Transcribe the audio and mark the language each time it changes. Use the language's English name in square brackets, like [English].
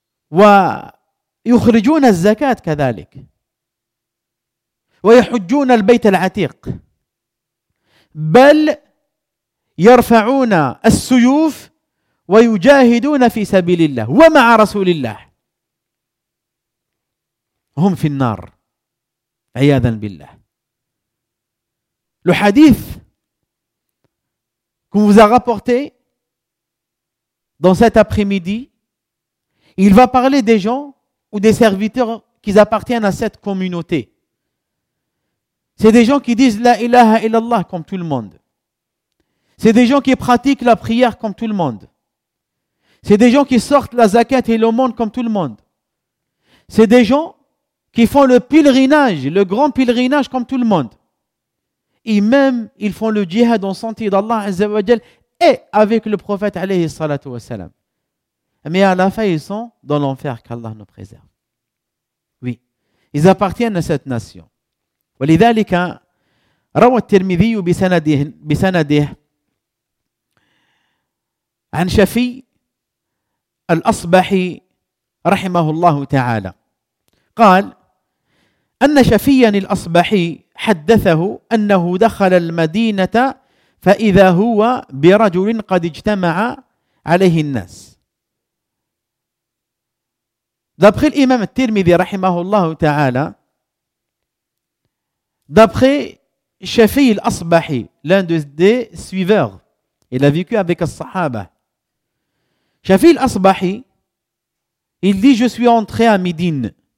[Arabic] ويخرجون الزكاة كذلك ويحجون البيت العتيق بل يرفعون السيوف ويجاهدون في سبيل الله ومع رسول الله هم في النار عياذا بالله الحديث [French] que vous a rapporté dans cet après-midi. Il va parler des gens ou des serviteurs qui appartiennent à cette communauté. C'est des gens qui disent « La ilaha illallah » comme tout le monde. C'est des gens qui pratiquent la prière comme tout le monde. C'est des gens qui sortent la zakat et l'aumône comme tout le monde. C'est des gens qui font le pèlerinage, le grand pèlerinage comme tout le monde. Et même, ils font le djihad en sentier d'Allah Azza wa Jal et avec le prophète alayhi salatu wa salam. Mais à la fin, ils sont dans l'enfer qu'Allah nous préserve. Oui, ils appartiennent à cette nation. [Arabic] ولذلك روى الترمذي بسنده عن شفي الأصبحي رحمه الله تعالى قال أن شفيا الأصبحي حدثه أنه دخل المدينة فإذا هو برجل قد اجتمع عليه الناس. [French] D'après l'imam al-Tirmidhi, rahimahullah ta'ala, d'après Shafi'i al-Asbahi, l'un des suiveurs Il a vécu avec les Sahaba. Shafi al-Asbahi, il dit, je suis entré à Médine.